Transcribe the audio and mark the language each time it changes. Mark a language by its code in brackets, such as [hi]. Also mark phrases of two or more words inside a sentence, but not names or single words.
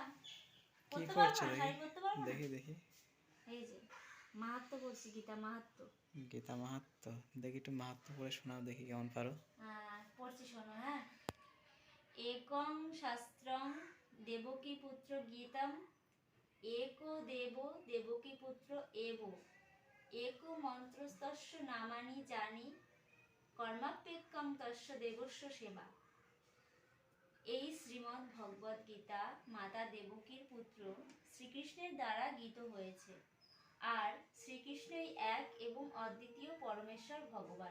[bn] কি পরতে পারবো পড়ছো না? দেখি? শাড়ি পরতে পারবো না? দেখি দেখি। এই যে মাহাত্ম্য পড়ছি, গীতা মাহাত্ম্য। গীতা মাহাত্ম্য? দেখি একটু মাহাত্ম্য পড়ে শোনাও, দেখি কেমন পারো। পড়ছি, শোনো। হ্যাঁ। [sa] একং শাস্ত্রং দেবকী পুত্র গীতম एको देवो देवकी पुत्र एवो एको মন্ত্রস্তস্য নামানি জানি কর্মাপেক্ষং তস্য দেবস্য সেবা। [bn] এই শ্রীমদ্ ভগবদ গীতা মাতা দেবকীর পুত্র শ্রীকৃষ্ণের দ্বারা গীত হয়েছে। আর শ্রীকৃষ্ণই এক এবং অদ্বিতীয় পরমেশ্বর ভগবান।